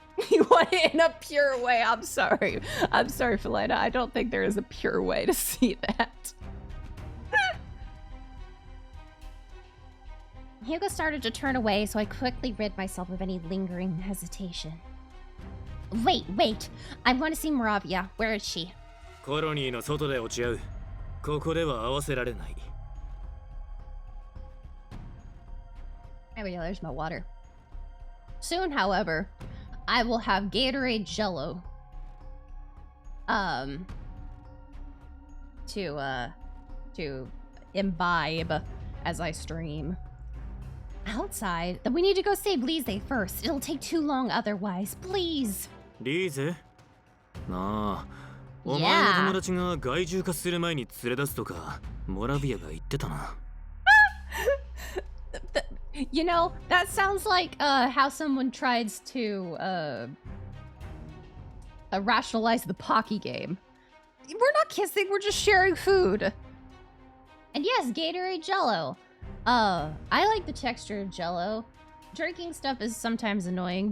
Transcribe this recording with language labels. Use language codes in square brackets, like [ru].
[en] You want it in a pure way. I'm sorry. I'm sorry, Felina. I don't think there is a pure way to see that. Hyuga started to turn away, so I quickly rid myself of any lingering hesitation. Wait. I want to see Moravia. Where is she? [ja] コロニーの外で落ち合う。ここでは合わせられない。 [en] There we go, there's my water. Soon, however, I will have Gatorade Jello. to imbibe as I stream. Outside? Then we need to go save Lise first. It'll take too long otherwise. Please. [ja] リーゼなあ、お前の友達が害獣化する前に連れ出すとかモラビアが言ってたな。 [en] You know, that sounds like how someone tries to rationalize the Pocky game. We're not kissing, we're just sharing food. And yes, Gatorade Jello. I like the texture of Jello. Drinking stuff is sometimes annoying.